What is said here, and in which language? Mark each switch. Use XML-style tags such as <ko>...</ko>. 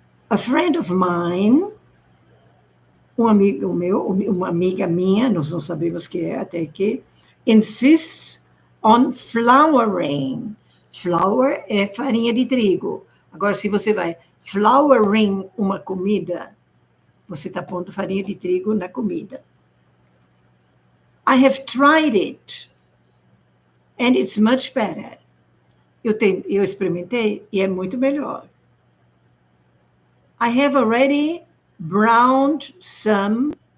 <pt>A friend of mine, um amigo meu, uma amiga minha, nós não sabemos que é até que,</pt> <en>insists on flouring.</en> <pt>Flour é farinha de trigo. Agora, se você vai flouring uma comida, você está pondo farinha de trigo na comida.</pt> <en>I have tried it, and it's much better.</en> <pt>Eu experimentei e é muito melhor.</pt> <en>I have already browned some.</en>